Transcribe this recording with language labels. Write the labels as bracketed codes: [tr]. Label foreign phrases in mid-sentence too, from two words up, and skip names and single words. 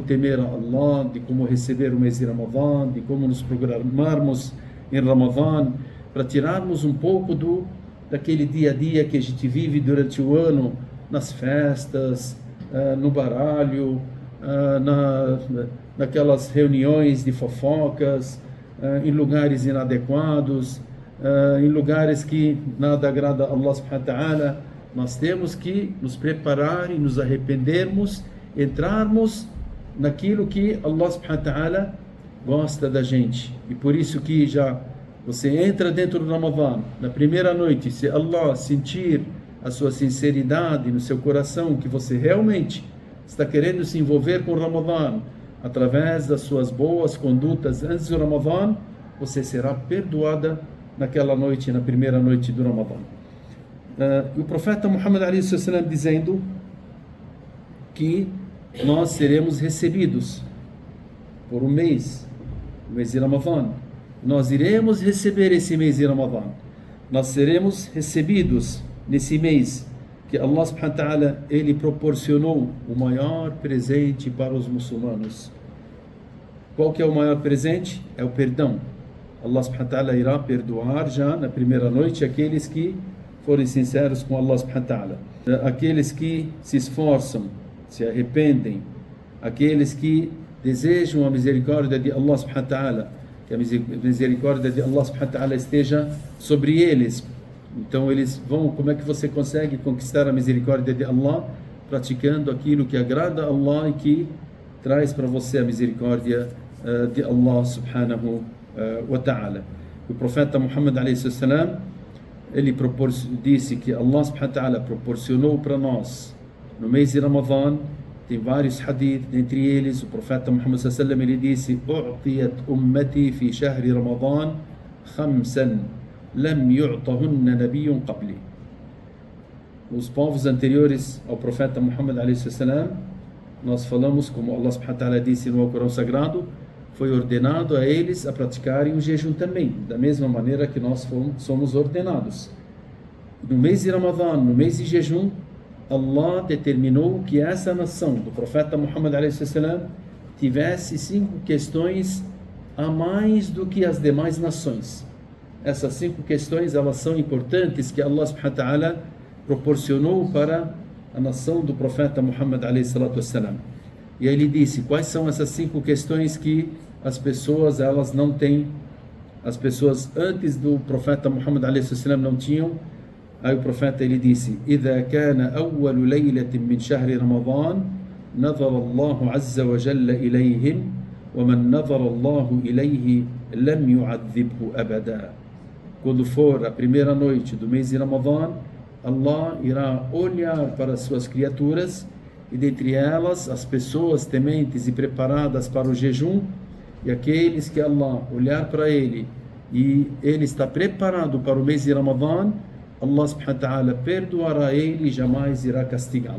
[pt] temer a Allah, de como receber o mês de Ramadã, de como nos programarmos em Ramadã, para tirarmos um pouco daquele dia a dia que a gente vive durante o ano, nas festas, no baralho, naquelas reuniões de fofocas, em lugares inadequados, em lugares que nada agrada a [ar] الله سبحانه وتعالى. [pt] Nós temos que nos preparar e nos arrependermos, entrarmos naquilo que [ar] الله سبحانه وتعالى [pt] gosta da gente. E por isso que já você entra dentro do Ramadã, na primeira noite, se Allah sentir a sua sinceridade no seu coração, que você realmente está querendo se envolver com o Ramadã, através das suas boas condutas antes do Ramadã, você será perdoada naquela noite, na primeira noite do Ramadã. E o profeta Muhammad [ar] عليه وسلم [pt] dizendo que nós seremos recebidos por um mês, o mês de Ramadã. Nós iremos receber esse mês de Ramadã. Nós seremos recebidos nesse mês que [ar] الله سبحانه وتعالى, [pt] ele proporcionou o maior presente para os muçulmanos. Qual que é o maior presente? É o perdão. [ar] الله سبحانه وتعالى [pt] irá perdoar já na primeira noite aqueles que forem sinceros com [ar] الله سبحانه وتعالى. [pt] Aqueles que se esforçam, se arrependem, aqueles que desejam a misericórdia de [ar] الله سبحانه وتعالى, [pt] que a misericórdia de [ar] الله سبحانه وتعالى [pt] esteja sobre eles. Então eles vão, como é que você consegue conquistar a misericórdia de Allah? Praticando aquilo que agrada a Allah e que traz para você a misericórdia de [ar] الله سبحانه وتعالى. [pt] O profeta Muhammad [ar] عليه وسلم, [pt] ele disse que [ar] الله سبحانه وتعالى [pt] proporcionou para nós no mês de Ramadã. Tem vários hadith, dentre eles o profeta Muhammad [ar] صلى الله عليه وسلم, [pt] ele disse: [ar] "أعطيت أمتي في شهر رمضان خمسا لم يعطهن نبي قبلي." [pt] Os povos anteriores ao profeta Muhammad [ar] عليه وسلم, [pt] nós falamos, como [ar] الله سبحانه وتعالى [pt] disse no Alcorão Sagrado, foi ordenado a eles a praticarem o jejum também, da mesma maneira que nós somos ordenados. No mês de Ramadã, no mês de jejum, Allah determinou que essa nação do profeta Muhammad [ar] عليه وسلم [pt] tivesse 5 questões a mais do que as demais nações. Essas 5 questões, elas são importantes, que [ar] الله سبحانه وتعالى [pt] proporcionou para a nação do profeta Muhammad [ar] عليه وسلم. [pt] E aí ele disse: quais são essas 5 questões que as pessoas, elas não têm, as pessoas antes do profeta Muhammad [ar] عليه وسلم [pt] não tinham? Aí o profeta, ele disse: [ar] إذا كان أول ليلة من شهر رمضان نظر الله عز وجل إليهم ومن نظر الله إليه لم يعذبه أبدا. [pt] Quando for a primeira noite do mês de Ramadã, Allah irá olhar para as suas criaturas, e dentre elas as pessoas tementes e preparadas para o jejum, e aqueles que Allah olhar para ele e ele está preparado para o mês de Ramadã, [ar] الله سبحانه وتعالى [pt] perdoará ele e jamais irá castigá-lo.